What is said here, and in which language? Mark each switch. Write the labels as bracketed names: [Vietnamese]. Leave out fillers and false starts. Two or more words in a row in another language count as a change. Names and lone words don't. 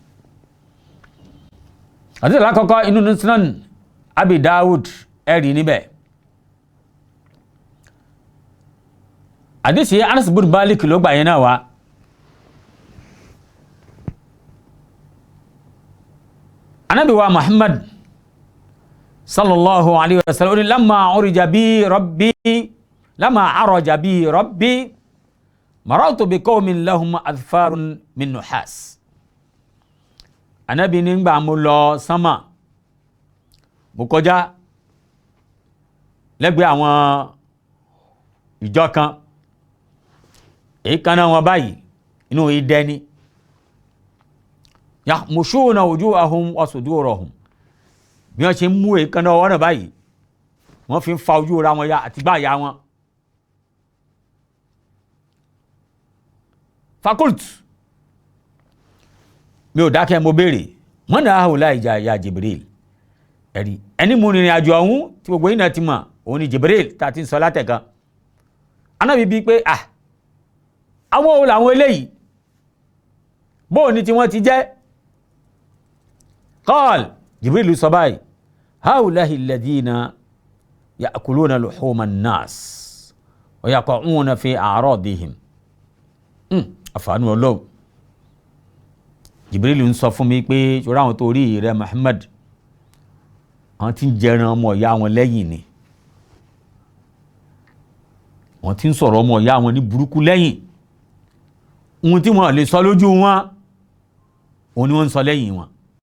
[Yoruba] àdísì alákọ̀ọ́kọ́ inú Sunan Abi Dawud ẹ̀rí níbẹ̀. àdísì Anas bin Malik ló gbà yẹn náà wá. Ànábì wa [Arabic] محمد صلى الله عليه وسلم لما عرج بي ربي مررت بقوم لهم أظفار من نحاس. [Yoruba] Ànábì nígbà mo lọ sánmà mo kọjá lẹ́gbẹ̀ẹ́ àwọn ìjọ kan èékánná wọn báyìí inú idẹ ni [Arabic] يخمشون وجوههم وصدورهم [Yoruba] bí wọ́n ṣe ń mú èékánná ọwọ́ náà báyìí wọ́n fi ń fa ojú ra wọn ya àti gbáàyà wọn. fakult mi ò dákẹ́ mo béèrè [Arabic] من هؤلاء يا جبريل [Yoruba] ẹ̀rí ẹni mú rìnrìn àjò ọ̀hún tí gbogbo yìí náà ti mọ̀ òun ni Jibril tá a ti ń sọ látẹ̀kan. Ànábì bíi pé àwọn òun làwọn eléyìí bóò ní tí wọ́n ti jẹ́. [Arabic] قال جبريل [Yoruba] sọ báyìí [Arabic] هؤلاء الذين يأكلون لحوم الناس ويقعون في أعراضهم. [Yoruba] àfààní ọlọ́run Jibril ń sọ fún mi pé ṣọ́ra àwọn tó rí rẹ Muhammad àwọn tí ń jẹran ọmọ ìyá wọn lẹ́yìn ni wọ́n ti ń sọ̀rọ̀ ọmọ ìyá wọn ní burúkú lẹ́yìn ohun tí wọ́n lè sọ lójú wọn òun ni wọ́n ń sọ lẹ́yìn wọn.